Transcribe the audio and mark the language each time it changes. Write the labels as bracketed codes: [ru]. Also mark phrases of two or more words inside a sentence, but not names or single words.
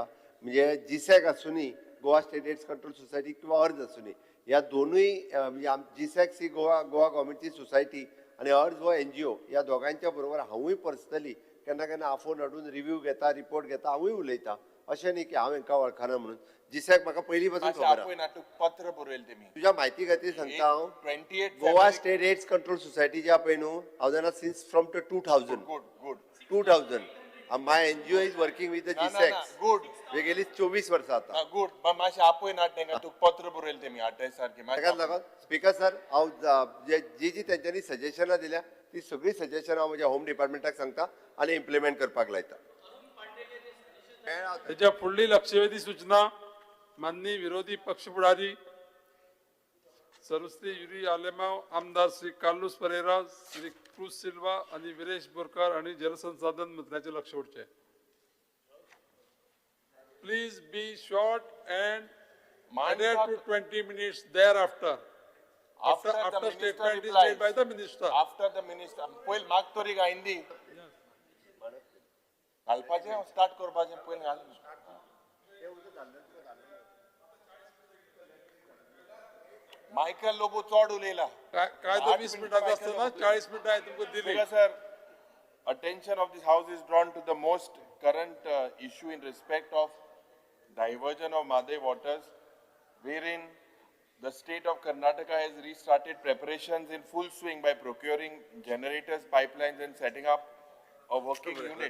[kok] म्हणजे GSEC आसूनी, गोवा स्टेट एड्स कंट्रोल सोसायटी किंवा अर्ज आसूनी, ह्या दोनूय म्हणजे GSEC ही गोवा गव्हर्मेंटची सोसायटी आणि अर्ज हो NGO ह्या दोगांच्या बरोबर हांवूय पर्सनली केन्ना केन्ना आफोन हाडून रिव्ह्यू घेता, रिपोर्ट घेता, हांवूय उलयता. अशें न्ही की हांव हांकां वळखना म्हणून. GSEC म्हाका पयलीं पासून खबर आहा. पत्र बरयलें तेमी. तुज्या म्हायती खातीर सांगता हांव, गोवा स्टेट एड्स कंट्रोल सोसायटी जी आहा पळय न्हू, हांव जाणा [en] since from [kok] 2000. [en] My NGO is working with the GSEC. [kok] गुड. हे गेली 24 वर्सां आता. गुड. मातशें आपय ना तेंका तू पत्र बरयलें तेमी आठाय सारखे. ताकाच लागून स्पीकर सर, हांव जी तेंच्यांनी सजेशनां दिल्या ती सगळी सजेशनां हांव म्हज्या [en] home departmentak [kok] सांगता आनी इम्प्लिमेंट करपाक लायता. तेच्या फुडली लक्षवेधी सूचना माननीय विरोधी पक्ष फुडारी सर्वश्री युरी आलेमाव, आमदार श्री कार्लोस परेरा, श्री क्रूज सिल्वा आणि विरेश बोरकार आणि जलसंसाधन मंत्र्याचे लक्ष उरचे. [en] Please be short and adhere to 20 minutes thereafter. After the minister statement is replies, made by the minister. After the minister, [kok] पहिले माग तरी का हिंदी घालपाचें स्टार्ट करपाचें पहिले घाल मायकल लोबो चोड उलयला [mr] काय तो 20 मिनिटाचा असतो ना 40 मिनिटं आहे तुमको दिली. [en] Because, sir, attention of this house is drawn to the most current issue in respect of diversion of Madai waters, wherein the state of Karnataka has restarted preparations in full swing by procuring generators, pipelines, and setting up a working unit